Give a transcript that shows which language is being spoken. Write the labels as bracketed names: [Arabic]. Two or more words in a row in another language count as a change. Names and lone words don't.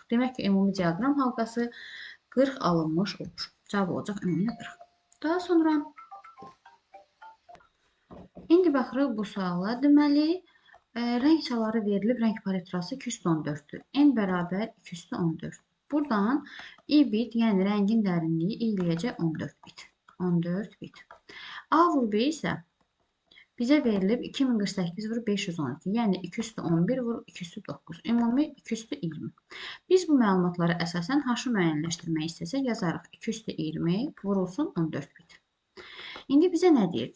[Azerbaijani] Demək ki, ümumi diagram halqası 40 alınmış olur. Cavab olacaq ümumi 40. Daha sonra indi baxırıq bu suala. Deməli, rəng çaları verilib, rəng palitrası 214-dür. N bərabər 214. Buradan i bit, yəni rəngin dərinliyi eləyəcək 14 bit. 14 bit. A vur B isə bizə verilib 2048 vur 512. Yəni 2 üstü 11 vur 2 üstü 9. Ümumi 2 üstü 20. Biz bu məlumatlara əsasən h-ı müəyyənləşdirmək istəsək yazarıq. 2 üstü 20 vurulsun 14 bit. İndi bizə nə deyir?